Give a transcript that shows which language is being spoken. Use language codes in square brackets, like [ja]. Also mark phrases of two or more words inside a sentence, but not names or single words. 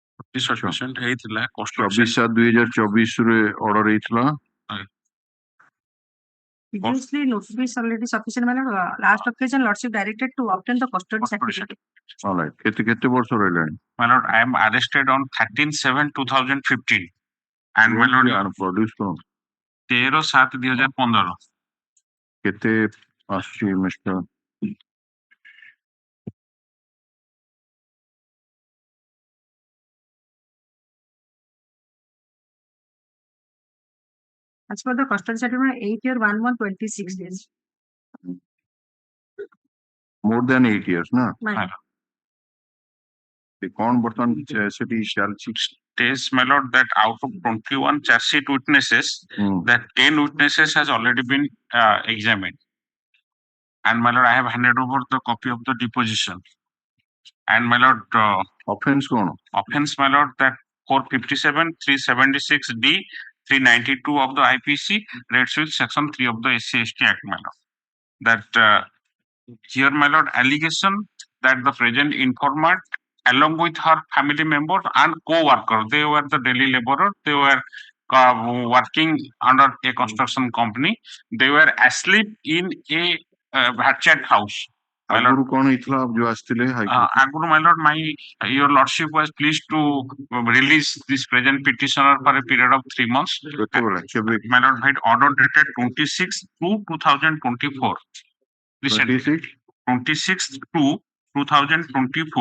[or] sufficient ହେଇଥିଲା custody 24/7/2024 ରେ order ହେଇଥିଲା [en] Previously notice is already sufficient my lord. Last occasion lordship directed to obtain the custody certificate. all right [or] କେତେ ବର୍ଷ ରହିଲାଣି [en] my lord I am arrested on 13/7/2015 and my lord [or] produce କର [en] 13/7/2015 [or] କେତେ ଆସୁଛି ମିଷ୍ଟର [en] As per the custody certificate 8 year 1 month 26 days. more than 8 years ନା My lord. [or] କଣ ବର୍ତ୍ତମାନ ସେଠି ଚାଲିଛି [en] states my lord that out of 21 charge sheet witnesses that 10 witnesses has already been examined and my lord I have handed over the copy of the deposition and my lord [or] offense କଣ [en] offense my lord that 457 376D 392 of the IPC rates with section 3 of the SC/ST Act my lord that here my lord allegation that the present informant along with her family members and co-worker they were the daily laborer they were working under a construction company they were asleep in a hatchet house [or] ଆଗରୁ କଣ ହେଇଥିଲା ଯୋଉ ଆସିଥିଲେ [en] ଆଗରୁ my lord your lordship was pleased to release this present petitioner for a period of 3 months my lord had order dated 26/2/2024 26/2/2024